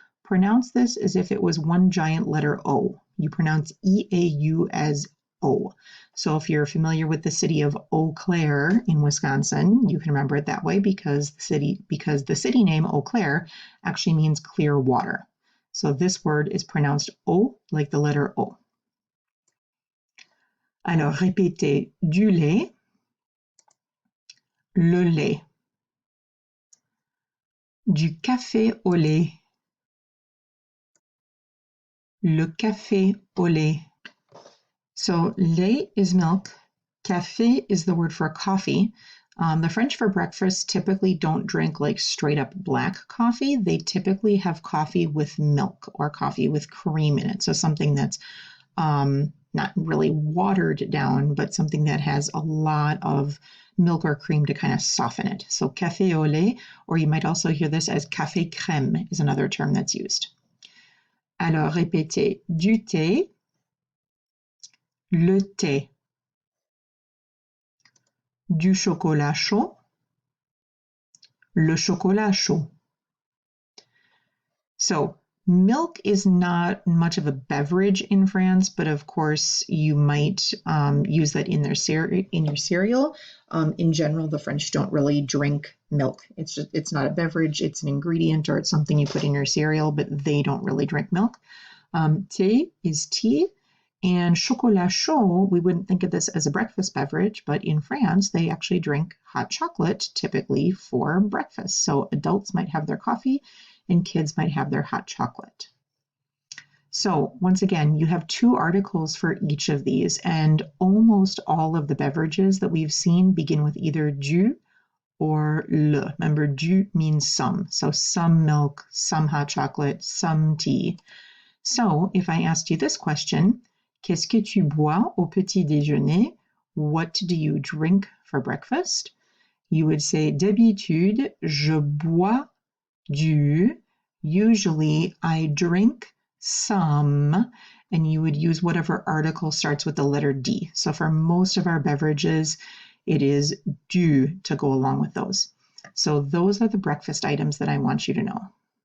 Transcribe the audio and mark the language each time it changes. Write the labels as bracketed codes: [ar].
[en] Pronounce this as if it was one giant letter O. You pronounce E-A-U as O. So if you're familiar with the city of Eau Claire in Wisconsin, you can remember it that way because the city name Eau Claire actually means clear water. So this word is pronounced O, like the letter O. [fr] Alors, répétez du lait, le lait, du café au lait, le café au lait. [en] So lait is milk, café is the word for coffee. The French for breakfast typically don't drink like straight up black coffee. They typically have coffee with milk or coffee with cream in it. So something that's not really watered down, but something that has a lot of milk or cream to kind of soften it. So café au lait, or you might also hear this as café crème is another term that's used. [fr] Alors répétez du thé, le thé, du chocolat chaud, le chocolat chaud. [en] So milk is not much of a beverage in France, but of course you might use that in your cereal. In general, the French don't really drink milk. It's not a beverage, it's an ingredient or it's something you put in your cereal, but they don't really drink milk. Thé is tea, and chocolat chaud, we wouldn't think of this as a breakfast beverage, but in France, they actually drink hot chocolate typically for breakfast. So adults might have their coffee and kids might have their hot chocolate. So once again, you have two articles for each of these, and almost all of the beverages that we've seen begin with either du or le. Remember, du means some. So some milk, some hot chocolate, some tea. So if I asked you this question, [fr] qu'est-ce que tu bois au petit déjeuner? [en] What do you drink for breakfast? You would say, [fr] d'habitude, je bois du. [en] Usually, I drink some, and you would use whatever article starts with the letter D. So for most of our beverages, it is du to go along with those. So those are the breakfast items that I want you to know.